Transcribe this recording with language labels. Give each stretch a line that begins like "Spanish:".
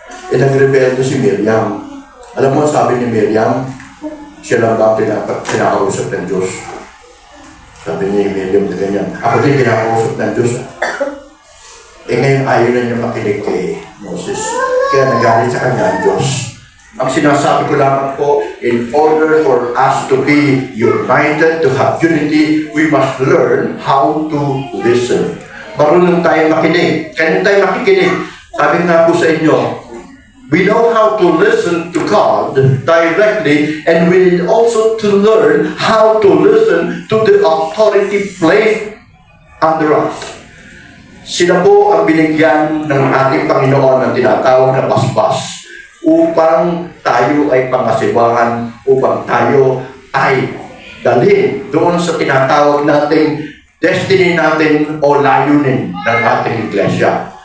Filipino: Eh nagrebelde si Miriam. Alam mo sabi ni Miriam, siya lang ba pinakausap ng Diyos? Sabi niya Miriam na ganyan. Ako din pinakausap ng Diyos. Eh ngayon ayaw na niya makinig kay Moses. Kaya nagalit sa kanya ang Diyos. Ang sinasabi ko lamang po,
English: in order for us to be united, to have unity, we must learn how to listen.
Filipino: Marunong tayo makinig. Kaya tayo makikinig. Sabi nga po sa inyo,
English: we know how to listen to God directly, and we need also to learn how to listen to the authority placed under us.
Filipino: Sila po ang binigyan ng ating Panginoon ng tinatawag na basbas upang tayo ay pangasibahan, upang tayo ay dalhin doon sa tinatawag nating destiny natin o layunin ng ating iglesia.